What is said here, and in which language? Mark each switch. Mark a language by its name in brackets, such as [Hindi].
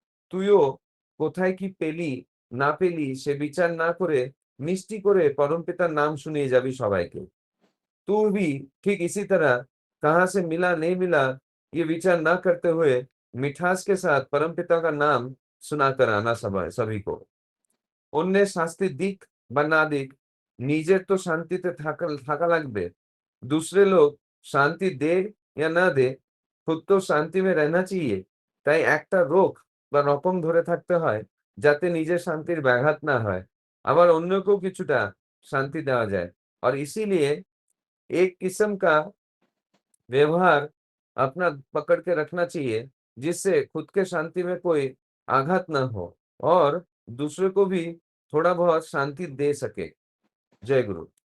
[Bangla] তুইও কোথায় কি পেলি না পেলি সে বিচার না করে মিষ্টি করে परमपिताর नाम শুনিয়ে যাবি সবাইকে। [Hindi] तू भी ठीक इसी तरह कहाँ से मिला नहीं मिला ये विचार ना करते हुए मिठास के साथ परमपिता का नाम सुनाकर आना सभी को। [Bangla] অন্যের শাস্তি দিক বা না দিক, নিজের তো শান্তিতে থাকা লাগবে। [Hindi] दूसरे लोग शांति दे या ना दे, खुद तो शांति में रहना चाहिए। [Bangla] তাই একটা রোখ বা রকম ধরে থাকতে হয় যাতে নিজের শান্তির ব্যাঘাত না হয়, আবার অন্যকেও কিছুটা শান্তি দেওয়া যায়। [Hindi] और इसीलिए एक किस्म का व्यवहार अपना पकड़ के रखना चाहिए जिससे खुद के शांति में कोई आघात ना हो और दूसरे को भी थोड़ा बहुत शांति दे सके। जय गुरु।